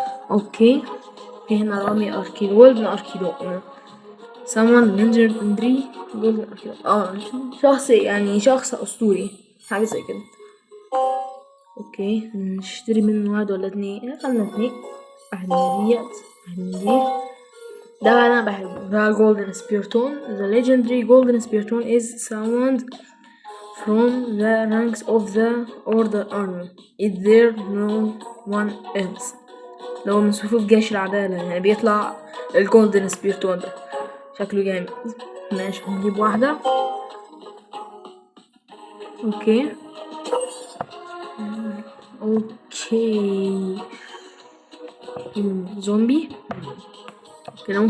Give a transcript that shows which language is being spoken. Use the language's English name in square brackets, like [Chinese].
[Arabic] اوكي، في هنا رامي اركيدو، جولدن اركيدو، [English] someone legendary [Arabic] جولدن اركيدو. شخص يعني شخص اسطوري، حاجة زي كده. اوكي، نشتري منه واحد ولا 2؟ خلنا 2. واحد من ديت، واحد من دي. ده بقى انا بحبه، ده golden spiriton. [English] The legendary golden spiriton is summoned from the ranks of the order army. Is there no one else؟ [Arabic] لو من صفوف جيش العدالة يعني بيطلع الجولدن سبيرتون ده، شكله جامد. ماشي، هنجيب واحدة. اوكي اوكي، زومبي كده.